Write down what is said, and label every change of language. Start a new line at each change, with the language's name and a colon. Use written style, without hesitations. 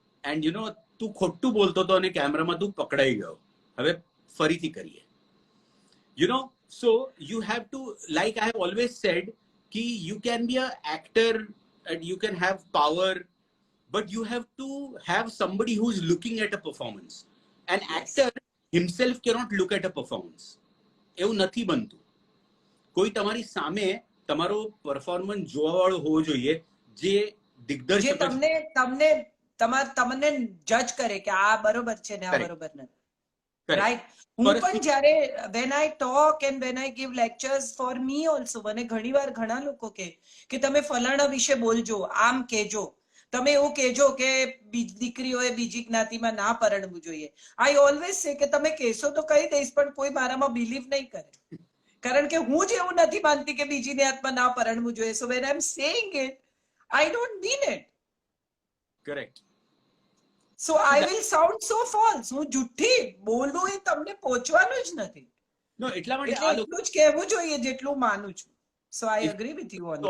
Gujarati: And તું ખોટું બોલતો હતો અને કેમેરામાં તું પકડાઈ ગયો, હવે ફરીથી કરીએ.
English: So you have to, like I have always said, ki you can be an actor and you can have power, but you have to have somebody who is looking at a performance. An actor himself cannot look at a performance.
Gujarati: એવું નથી બનતું. કોઈ તમારી સામે તમારો performance જોવા વાળો હોવો જોઈએ, જે દિગ્દર્શક તમને જજ કરે કે આ બરોબર છે ને આ બરોબર નથી. રાઈટ. હું પણ જ્યારે
English: when I talk and when I give lectures, for me also,
Gujarati: મને ઘણીવાર ઘણા લોકો કે તમે ફલાણા વિશે બોલજો, આમ કહેજો, તમે એવું કહેજો કે દીકરીઓએ બીજી જ્ઞાતિમાં ના પરણવું જોઈએ.
English: I always say
Gujarati: કે તમે કહેશો તો કહી દઈશ, પણ કોઈ મારામાં બિલીવ નહીં કરે, કારણ કે હું જ એવું નથી માનતી કે બીજી જ્ઞાતમાં ના પરણવું જોઈએ.
English: So when I'm saying it, I don't mean it. Correct. So I will sound so false.
Gujarati: હું જુઠ્ઠી બોલું એ તમને પહોંચવાનું જ નથી. No, એટલા માટે એટલું જ કહેવું જોઈએ જેટલું માનું છું.
English: So I agree with you on that.